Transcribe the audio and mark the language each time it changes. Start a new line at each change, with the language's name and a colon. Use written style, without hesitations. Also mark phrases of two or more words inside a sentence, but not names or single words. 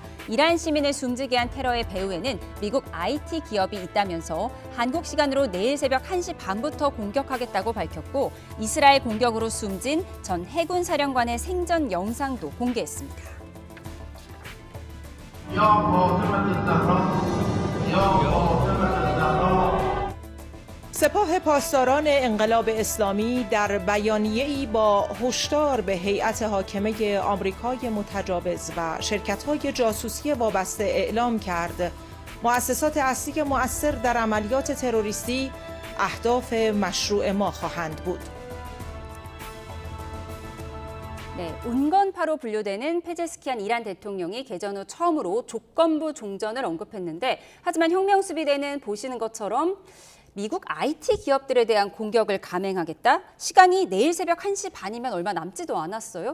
Korean: 이란 시민을 숨지게 한 테러의 배후에는 미국 IT 기업이 있다면서 한국 시간으로 내일 새벽 1시 반부터 공격하겠다고 밝혔고 이스라엘 공격으로 숨진 전 해군 사령관의 생전 영상도 공개했습니다.
Persian: سپاه پاسداران انقلاب اسلامی در بیانیه‌ای با هشدار به هیئت حاکمه آمریکای متجاوز و شرکت‌های جاسوسی وابسته اعلام کرد مؤسسات اصلی مؤثر در عملیات تروریستی اهداف مشروع ما خواهند بود.
Korean: 네, 온건파로 분류되는 페제스키안 이란 대통령이 개전 후 처음으로 조건부 종전을 언급했는데 하지만 혁명수비대는 보시는 것처럼 미국 IT 기업들에 대한 공격을 감행하겠다? 시간이 내일 새벽 1시 반이면 얼마 남지도 않았어요.